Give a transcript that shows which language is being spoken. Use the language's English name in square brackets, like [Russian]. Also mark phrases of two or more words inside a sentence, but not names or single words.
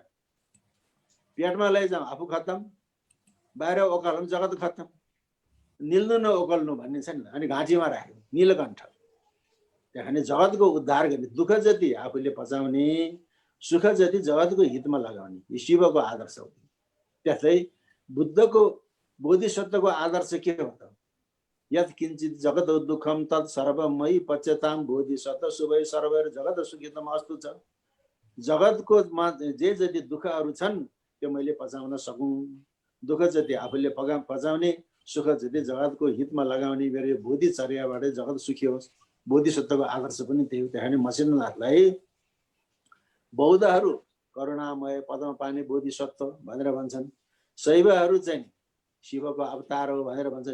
[Nepali] पेटमा लैजाउँ आफू खत्तम, बाहिर ओकालौँ जगत खत्तम, निल्नु नओकल्नु भन्ने छ नि। अनि घाँटीमा राख्यो नीलकण्ठ। त्यहाँदेखि जगतको उद्धार गर्ने, दुःख जति आफूले पचाउने, सुख जति जगतको हितमा लगाउने, यो शिवको आदर्श हो। त्यस्तै बुद्धको बोधिसत्वको आदर्श के हो त? [Sanskrit] यत् किञ्चित जगत दुःखम तत् सर्वमयि पच्यताम बोधिसत्व शुभै सर्वैर जगत सुखितम अस्तु छ। [Nepali] जगतको जे जति दुःखहरू छन् त्यो मैले पचाउन सकूँ, दुःख जति आफूले पचाउने, सुख जति जगतको हितमा लगाउने मेरो बोधिचर्याबाट जगत सुखी होस्। बोधिसत्वको आदर्श पनि त्यही हो। त्यहाँदेखि मसिन्द्रनाथलाई बौद्धहरू करुणामय पदमा पानी बोधिसत्व भनेर भन्छन्, शैवहरू चाहिँ शिवको अवतार हो भनेर भन्छन्।